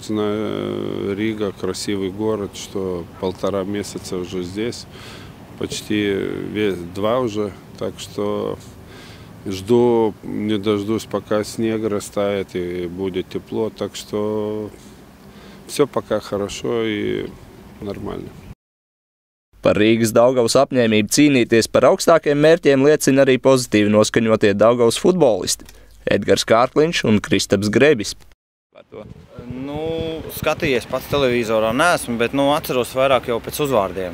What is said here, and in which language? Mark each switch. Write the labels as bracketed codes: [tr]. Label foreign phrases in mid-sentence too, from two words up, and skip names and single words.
[ru] Знаю, Рига красивый город, что 1,5 месяца уже здесь, почти 2 уже. Так что жду, не дождусь, пока снег растает и будет тепло. Так что все пока хорошо и нормально. [lv] Par Rīgas Daugavas apņēmību cīnīties par augstākiem mērķiem liecina arī pozitīvi noskaņotie Daugavas futbolisti Edgars Kārkliņš un Kristaps Grebis. Nu, skatījies pats televizorā neesmu, bet atceros vairāk jau pēc uzvārdiem.